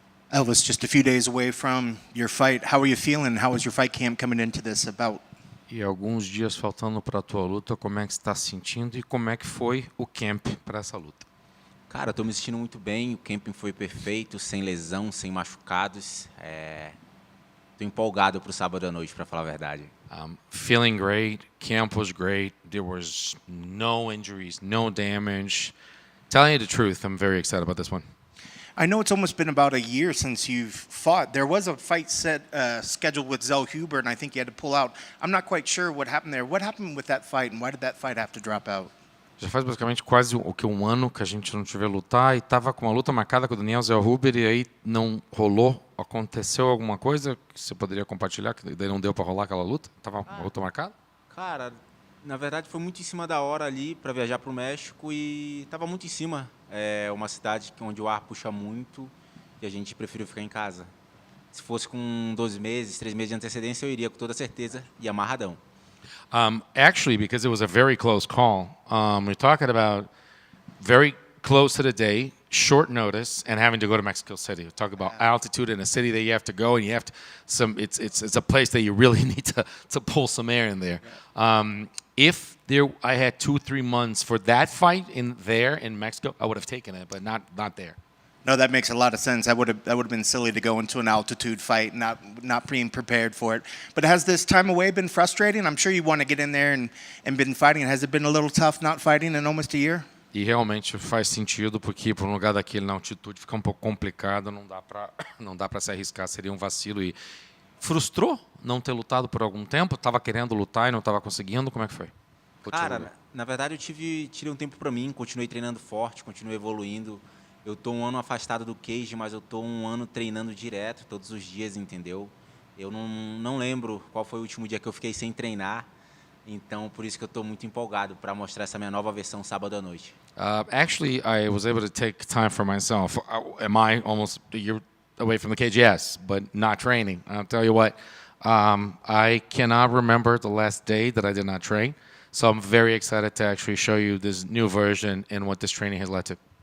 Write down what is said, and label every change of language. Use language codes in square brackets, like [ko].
[en] Elvis, just a few days away from your fight, how are you feeling? How was your fight camp coming into this about? [pt] E alguns dias faltando para a tua luta, como é que você está se sentindo e como é que foi o camp para essa luta? Cara, estou me sentindo muito bem, o camping foi perfeito, sem lesão, sem machucados. Estou empolgado para o sábado à noite, para falar a verdade. [en] Feeling great, camp was great, there was no injuries, no damage. Telling you the truth, I'm very excited about this one. I know it's almost been about a year since you've fought. There was a fight scheduled with Zell Huber, and I think you had to pull out. I'm not quite sure what happened there. What happened with that fight, and why did that fight have to drop out? [pt] Já faz basicamente quase um ano que a gente não te vê lutar e estava com uma luta marcada com o Daniel Zell Huber e aí não rolou aconteceu alguma coisa que você poderia compartilhar que daí não deu para rolar aquela luta? Tava uma luta marcada? Cara, na verdade foi muito em cima da hora ali para viajar para o México e estava muito em cima. É uma cidade onde o ar puxa muito e a gente preferiu ficar em casa. Se fosse com 12 meses, 3 meses de antecedência, eu iria com toda certeza e amarradão. [en] Actually, because it was a very close call, we're talking about very close to the day, short notice, and having to go to Mexico City. We talk about altitude in a city that you have to go, and you have to it's a place that you really need to pull some air in there. If I had 2-3 months for that fight in Mexico, I would have taken it, but not there. No, that makes a lot of sense. That would have been silly to go into an altitude fight, not being prepared for it. But has this time away been frustrating? I'm sure you want to get in there and been fighting. Has it been a little tough not fighting in almost a year? [pt] E realmente faz sentido, porque por um lugar daquele na altitude fica um pouco complicado, não dá para se arriscar, seria um vacilo. E frustrou não ter lutado por algum tempo? Estava querendo lutar e não estava conseguindo? Como é que foi? Cara, na verdade eu tirei um tempo para mim, continuei treinando forte, continuei evoluindo. Eu tô um ano afastado do cage, mas eu tô um ano treinando direto, todos os dias, entendeu? Eu não lembro qual foi o último dia que eu fiquei sem treinar, então por isso que eu tô muito empolgado para mostrar essa minha nova versão sábado à noite. [en] Actually, I was able to take time for myself. Am I almost a year away from the cage? Yes, but not training. I'll tell you what, I cannot remember the last day that I did not train, so I'm very excited to actually show you this new version and what this training has led to.